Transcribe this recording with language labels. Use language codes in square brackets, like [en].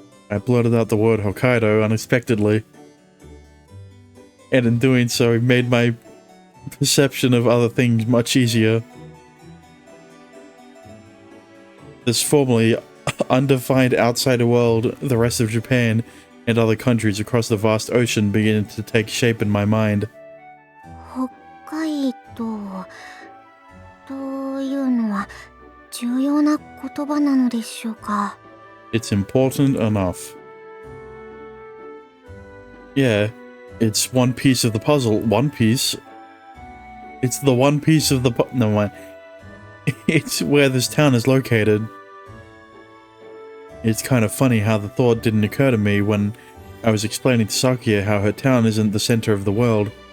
[en] I blurted out the word Hokkaido unexpectedly. And in doing so, made my perception of other things much easier. This formerly undefined outsider world, the rest of Japan, and other countries across the vast ocean began to take shape in my mind. [ja] 北海道というのは重要な言葉なのでしょうか。 [en] It's important enough. Yeah, it's one piece of the puzzle. One piece. It's the one piece of the no mind. It's where this town is located. It's kind of funny how the thought didn't occur to me when I was explaining to Sakuya how her town isn't the center of the world.